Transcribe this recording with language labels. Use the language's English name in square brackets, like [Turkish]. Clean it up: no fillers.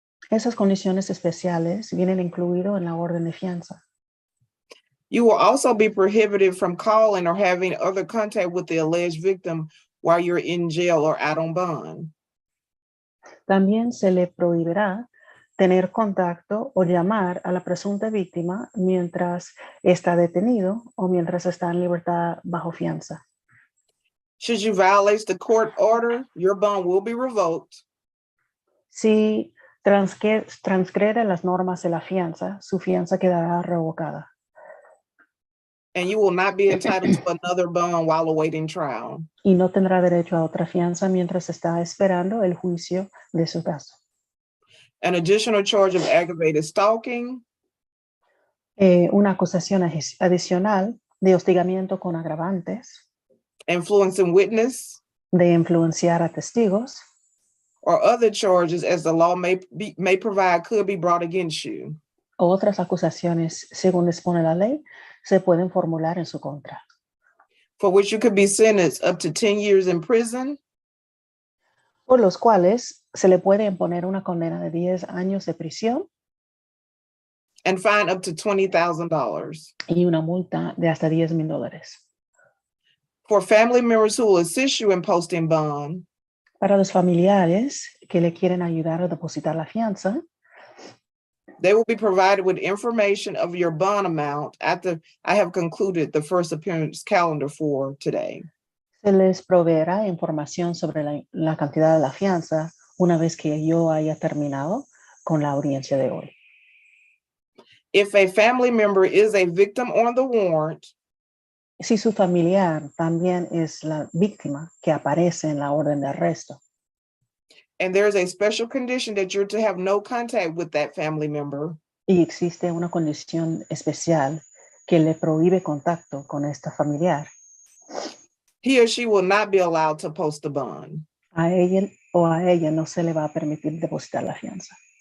[Spanish] Esas condiciones especiales vienen incluidas en la orden de fianza. [English] You will also be prohibited from calling or having other contact with the alleged victim while you're in jail or out on bond. [Spanish] También se le prohibirá tener contacto o llamar a la presunta víctima mientras está detenido o mientras está en libertad bajo fianza. [English] Should you violate the court order, your bond will be revoked. [Spanish] Si transgrede las normas de la fianza, su fianza quedará revocada. [English] And you will not be entitled to another bond while awaiting trial. [Spanish] Y no tendrá derecho a otra fianza mientras está esperando el juicio de su caso. [English] An additional charge of aggravated stalking, [Spanish] Una acusación adicional de hostigamiento con agravantes, [English] influencing witness, [Spanish] de influenciar a testigos, [English] or other charges as the law may provide could be brought against you. [Spanish] o otras acusaciones, según dispone la ley, se pueden formular en su contra, [English] For which you could be sentenced up to 10 years in prison [Spanish] por los cuales se le puede imponer una condena de 10 años de prisión [English] and fine up to $20,000. [Spanish] y una multa de hasta $10,000. [English] For family members who will assist you in posting bond, [Spanish] Para los familiares que le quieren ayudar a depositar la fianza, [English] they will be provided with information of your bond amount after I have concluded the first appearance calendar for today. [Spanish] se les proveerá información sobre la cantidad de la fianza una vez que yo haya terminado con la audiencia de hoy. [English] If a family member is a victim on the warrant, [Spanish] Si su familiar también es la víctima que aparece en la orden de arresto, [English] And there's a special condition that you're to have no contact with that family member. [Spanish] Y existe una condición especial que le prohíbe contacto con esta familiar. [English] He or she will not be allowed to post the bond. [Spanish] A él o a ella no se le va a permitir depositar la fianza.